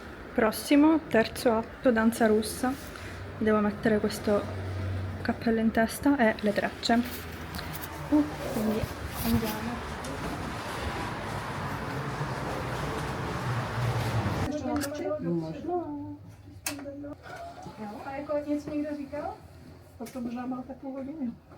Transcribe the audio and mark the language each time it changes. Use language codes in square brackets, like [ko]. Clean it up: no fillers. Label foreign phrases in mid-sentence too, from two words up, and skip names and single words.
[it] Prossimo, terzo atto, danza russa. Devo mettere questo cappello in testa e le trecce. Quindi andiamo. [cs] A jako něco někdo říkal? To možná má takovou hodinu.